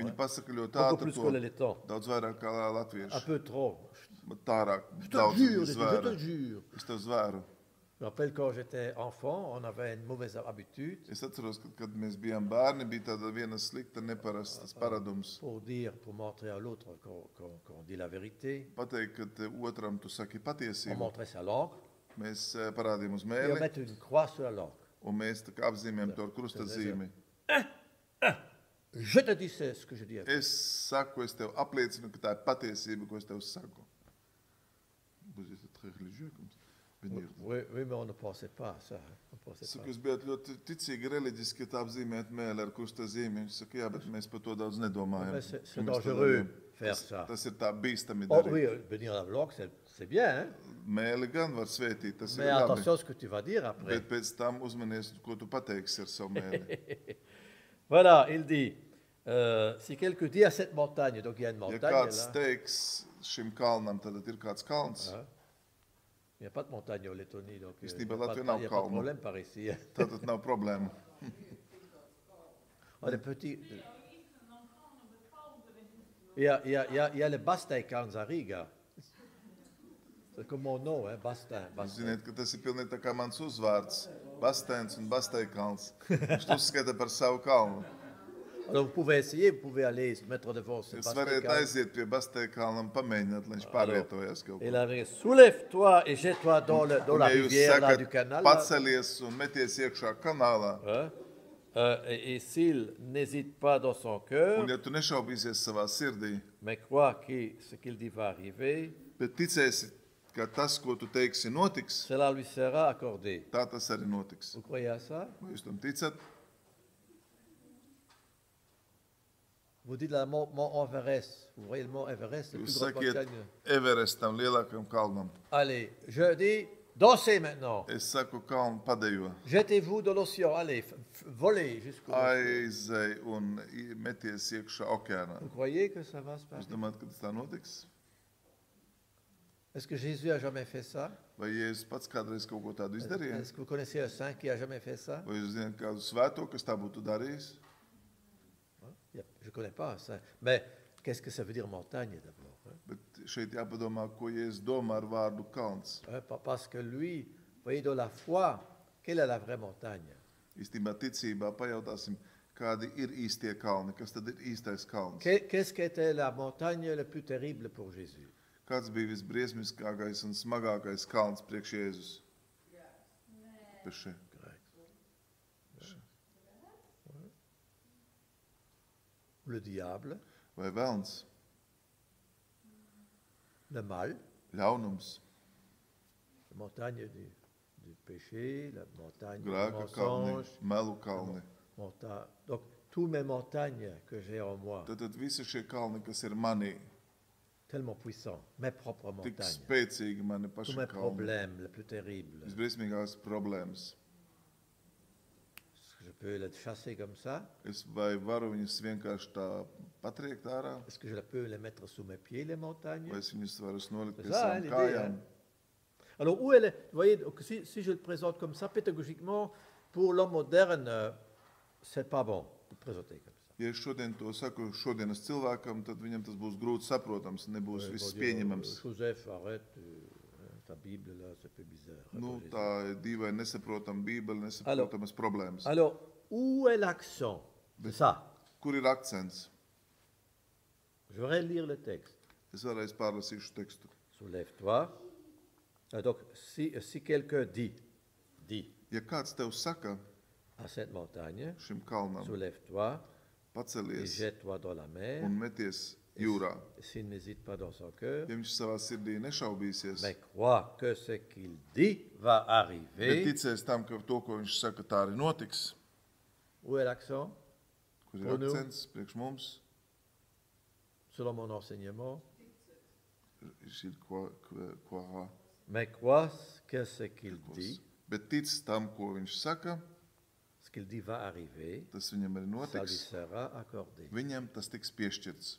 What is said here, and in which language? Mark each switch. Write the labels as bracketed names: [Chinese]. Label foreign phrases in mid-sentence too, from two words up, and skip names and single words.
[Latvian] Viņi [French] Hein. [Latvian] pasaka ļoti [French] Beaucoup [Latvian] ātri [French] plus [Latvian] to, [French] que le laiton. [Latvian] daudz vairāk kā Un latvieši. [French] peu trop. [Latvian] Bet tārāk, [French] Je te [Latvian] daudz [French] jure, [Latvian] viņi [French] je te [Latvian] zvēra. [French] jure. [Latvian] Es tev zvēru. [French] Je me rappelle quand j'étais enfant, on avait une mauvaise habitude [Latvian] Es atceros, kad mēs bijām bērni, bija tāda viena slikta, neparastas paradums. [French] pour dire, pour montrer à l'autre qu'on dit la vérité. [Latvian] Pateikt, ka te otram tu saki [French] On [Latvian] patiesību. [French] montrait sa langue [Latvian] Mēs parādījām uz [French] et on [Latvian] mēli, [French] mettait une croix sur la langue. [Latvian] un mēs tā kā apzīmējam to ar krusta zīmi. [French] Je te dis c'est ce que je dis. [Latvian] Es saku, es tev apliecinu, ka tā ir patiesība, ko es tev saku. [French] Vous êtes très religieux comme ça. Venir. Oui, oui, mais on ne pensait pas à ça. Hein. On pensait [Latvian] Saku, [French] pas. [Latvian] jūs bijat ļoti ticīgi reliģiski, ka tā apzīmēt mēli ar krusta zīmi. Viņš saka, jā, bet mēs par to daudz nedomājam. [French] Mais c'est [Latvian] Ka mēs to [French] dangereux [Latvian] darījām. [French] faire ça. [Latvian] Tas ir tā bīstami [French] Oh [Latvian] darīt. [French] oui, bénir la langue, c'est bien, hein? [Latvian] Mēli gan var svētīt, tas ir [French] Mais [Latvian] labi. [French] attention à ce que tu vas dire après. [Latvian] Bet pēc tam uzmanies, ko tu pateiksi ar savu mēli. [French] Voilà, il dit, si quelqu'un dit à cette montagne, donc il y a une [Latvian] Ja [French] montagne [Latvian] kāds [French] là. [Latvian] teiks šim kalnam, tad ir kāds kalns. [French] Hein? Il n'y a pas de montagne en Lettonie, donc il n'y [Latvian] Īstenībā [French] a pas [Latvian] Latvijā [French] de [Latvian] nav kalnu. [French] problème par ici. [Latvian] Tad nav problēma. [French] On est petits. Il y a le Basteikalns à Riga. C'est comme mon nom, hein, Bastin. [Latvian] Jūs [French] Bastin. [Latvian] ziniet, ka tas ir pilnīgi tā kā mans uzvārds. Bastēns un Basteikalns. Viņš to uzskata par savu kalnu. [French] Alors vous pouvez essayer, vous pouvez aller se mettre devant ce [Latvian] Jūs variet [French] Basteikalns. [Latvian] aiziet pie Basteikalna un pamēģināt, lai viņš pārvietojas kaut [French] Et [Latvian] ko. [French] là, soulève-toi et jette-toi dans [Latvian] Un [French] la [Latvian] ja jūs [French] rivière là, du [Latvian] sakat, [French] canal. Là. [Latvian] pacelies un meties iekšā kanālā, [French] Hein? Et s'il n'hésite pas dans son cœur, [Latvian] un ja tu nešaubīsies savā sirdī, [French] mais croit que ce qu'il dit va arriver, [Latvian] bet ticēsi, ka tas, ko tu teiksi, notiks, [French] cela lui sera accordé. [Latvian] tā tas arī notiks. [French] Vous croyez à ça? [Latvian] Vai jūs tam ticat? [French] Vous dites le mont Everest. Vous voyez le mont Everest, le [Latvian] Jūs [French] plus grand [Latvian] sakiet [French] montagne. [Latvian] Everestam, lielākajam kalnam. [French] Allez, je dis, dansez maintenant. [Latvian] Es saku, kalnu padejo. [French] Jetez-vous dans l'océan. Allez, volez jusqu'au océan. [Latvian] Aizej un meties iekšā okeānā. [French] Vous croyez que ça va se [Latvian] Jūs [French] passer? [Latvian] domājat, ka tas tā notiks? [French] Est-ce que Jésus a jamais fait ça? [Latvian] Vai Jēzus pats kādreiz kaut ko tādu izdarīja? [French] Est-ce que vous connaissez un saint qui a jamais fait ça? [Latvian] Vai jūs zināt kādu svēto, kas tā būtu darījis? [French] Je ne connais pas un saint. Mais qu'est-ce que ça veut dire montagne d'abord? Hein? [Latvian] Bet šeit jāpadomā, ko Jēzus domā ar vārdu kalns. [French] Hein, parce que lui, vous voyez, dans la foi, quelle est la vraie montagne? [Latvian] Īstenībā ticībā pajautāsim, kādi ir īstie kalni, kas tad ir īstais kalns. [French] Qu'est-ce qui était la montagne la plus terrible pour Jésus? [Latvian] Kāds bija visbriesmiskākais un smagākais kalns priekš Jēzus? Peše. [French] Le diable, [Latvian] Vai velns, [French] le mal, [Latvian] ļaunums, [French] la montagne du péché, la montagne du [Latvian] grēka kalni, [French] mensonge, [Latvian] melu kalni. [French] donc tous mes montagnes que j'ai en moi, [Latvian] Tad visi šie kalni, kas ir manī, [French] tellement puissants, mes propres [Latvian] tik [French] montagnes, [Latvian] spēcīgi mani [French] tous [Latvian] paši [French] mes [Latvian] kalni, [French] problèmes les plus terribles, [Latvian] visbriesmīgās problēmas. [French] est-ce que je peux les chasser comme ça? [Latvian] Es vai varu viņus vienkārši tā patriekt ārā, [French] Est-ce que je peux les mettre sous mes pieds, les montagnes? [Latvian] vai es viņus varu nolikt [French] C'est [Latvian] pie [French] ça, [Latvian] savām [French] l'idée, [Latvian] kājām. [French] hein. Alors, où elle est? Vous voyez, donc, si je le présente comme ça, pédagogiquement, pour l'homme moderne, c'est pas bon de le présenter comme ça. [Latvian] Ja es šodien to saku šodienas cilvēkam, tad viņam tas būs grūti saprotams, nebūs [French] Ouais, [Latvian] viss [French] pour dire, [Latvian] pieņemams. [French] Joseph, arrête, ta Bible là, c'est un peu bizarre. [Latvian] Nu, [French] Attends, [Latvian] tā ir dīvaini nesaprotama bībele, nesaprotamas problēmas. [French] Alors, où est l'accent? C'est ça. [Latvian] Kur ir akcents? [French] Je vais lire le texte. [Latvian] Es vēlreiz pārlasīšu tekstu. [French] Soulève-toi. Donc, si quelqu'un dit [Latvian] Ja kāds tev saka [French] à cette montagne, [Latvian] šim kalnam, [French] soulève-toi et [Latvian] pacelies [French] jette-toi dans la mer, [Latvian] un meties jūrā, [French] s'il n'hésite pas dans son cœur, [Latvian] ja viņš savā sirdī nešaubīsies, [French] mais crois que ce qu'il dit va [Latvian] bet [French] arriver. [Latvian] ticēs tam, ka to, ko viņš saka, tā arī notiks. [French] Où est l'accent? [Latvian] Kur ir [French] Pour nous. [Latvian] akcents priekš mums? [French] Selon mon enseignement, [Latvian] Ir ko [French] mais crois que ce qu'il dit, [Latvian] Bet tic tam, ko viņš saka, [French] ce qu'il dit va arriver, [Latvian] tas viņam arī [French] ça lui [Latvian] notiks. [French] sera accordé. [Latvian] Viņam tas tiks piešķirts.